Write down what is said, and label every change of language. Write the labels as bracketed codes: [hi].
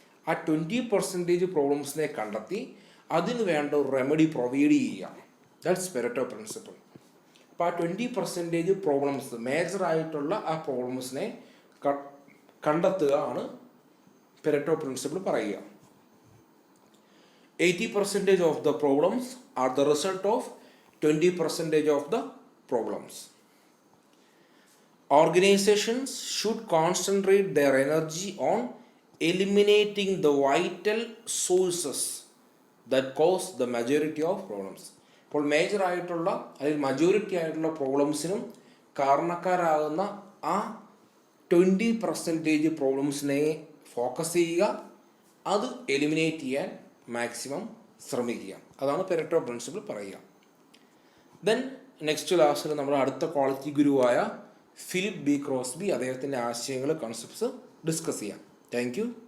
[ml] ആ 20% പ്രോബ്ലംസിനെ കണ്ടെത്തി അതിന് വേണ്ട ഒരു റെമഡി പ്രൊവൈഡ് ചെയ്യുക. [en] That's Pareto principle. [ml] അപ്പോൾ ആ 20% പ്രോബ്ലംസ്, മേജറായിട്ടുള്ള ആ പ്രോബ്ലംസിനെ കണ്ടെത്തുക ആണ് പെരറ്റോ പ്രിൻസിപ്പിൾ പറയുക. [en] 80% of the problems are the result of 20% of the problems. Organizations should concentrate their energy on eliminating the vital sources that cause the majority of problems. [ml] അപ്പോൾ major ആയിട്ടുള്ള അല്ലെങ്കിൽ majority ആയിട്ടുള്ള പ്രോബ്ലംസിനും കാരണക്കാരാകുന്ന ആ 20% പ്രോബ്ലംസിനെ ഫോക്കസ് ചെയ്യുക, അത് എലിമിനേറ്റ് ചെയ്യാൻ maximum ശ്രമിക്കുക. അതാണ് പെരറ്റോ പ്രിൻസിപ്പിൾ പറയുക. ദെൻ നെക്സ്റ്റ് ക്ലാസ്സിൽ നമ്മുടെ അടുത്ത ക്വാളിറ്റി ഗുരുവായ ഫിലിപ്പ് ബി ക്രോസ്ബി അദ്ദേഹത്തിൻ്റെ ആശയങ്ങൾ, കൺസെപ്റ്റ്സ് ഡിസ്കസ് ചെയ്യാം. Thank you.